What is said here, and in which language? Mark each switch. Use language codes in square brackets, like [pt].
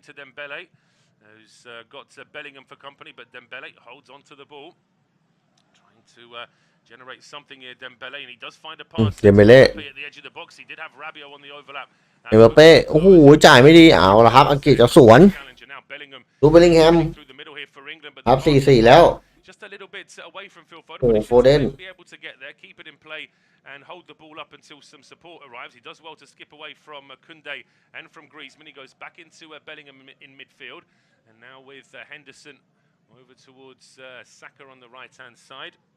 [en] who's got Bellingham for company, but Dembele holds on to the ball, trying to generate something here. Dembele, and he does find a pass. Dembele at the edge of the box. He did have Rabiot on the overlap. [th] เอ็มบัปเป้โอ้โหจ่ายไม่ดีเอาละครับอังกฤษจะสวนดูเบลลิงแฮมครับ 4-4 แล้ว [en] Just a little bit away from Phil Foden, Oh, but Foden. He'll be able to get there, keep it in play, and hold the ball up until some support arrives. He does well to skip away from Koundé and from Griezmann. He goes back into Bellingham in midfield, and now with Henderson over towards Saka on the right-hand side.